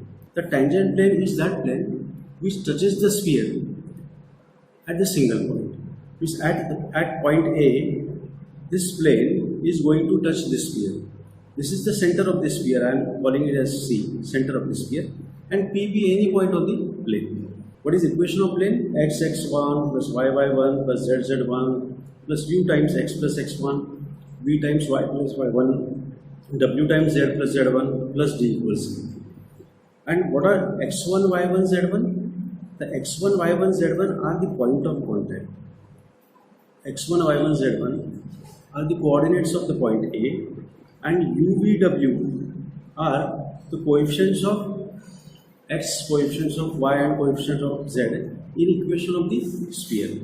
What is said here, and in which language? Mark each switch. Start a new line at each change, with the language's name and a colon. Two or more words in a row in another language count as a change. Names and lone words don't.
English: The tangent plane is that plane which touches the sphere at the single point. Which at point A, this plane is going to touch this sphere. This is the center of the sphere. I am calling it as C, center of the sphere, and P be any point on the plane. What is equation of plane? X x1 plus y y1 plus z z1 plus u times x plus x1, v times y plus y1, w times z plus z1 plus d equals c. And what are x1 y1 z1? The x1 y1 z1 are the point of contact. x1 y1 z1 are the coordinates of the point A, and u v w are the coefficients of x, coefficients of y and coefficients of z in equation of the sphere.